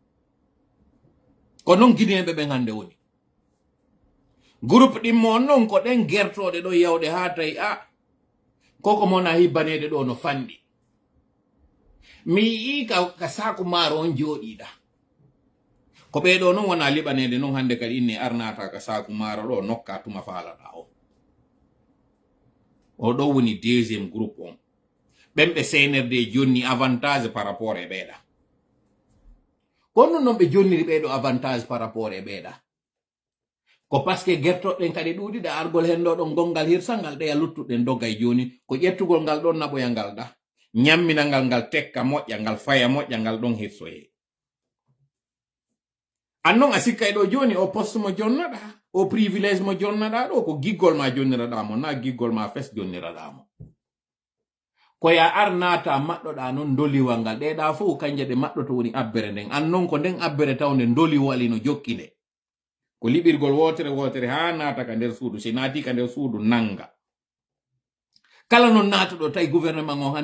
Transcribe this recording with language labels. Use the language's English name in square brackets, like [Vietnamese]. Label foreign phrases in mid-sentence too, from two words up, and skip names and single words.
[Fula] ko non Guinée be hande woni groupe dimmo non ko den gertode do yawde ha tay koko mona hibanede do no fandi mi ka saku maro on jodida ko be do non wona libanede non hande kadi inni arnata ka saku maro do nokka tuma falata o do woni [French] deuxième groupe [Fula] on bembe CNRD jonni [French] avantage par rapport [Fula] e beda kono non be jonniri bedo [French] avantage par rapport [Fula] e beda ko [French] parce que [Fula] gerto den kadi dudi da argol hendo don gongal hirsangal de luttuden dogay joni ko jettugol ngal don naboyangal da nyamminangal ngal tekka moƴƴa ngal faya moƴƴa ngal don hirsoye annon asikay do joni o poste mo jonnada o privilège mo jonnada do ko giggol ma jonnirada mo na giggol ma fes jonnirada mo ko ya arnata maddoda non doliwa ngal de da fu kanje de maddoto woni abbere den annon ko den abbere tawne doli wali no jokkinde ko libirgol wotere ha nata ka der suudu si nati ka der suudu nanga kala non natudo tay gouvernement o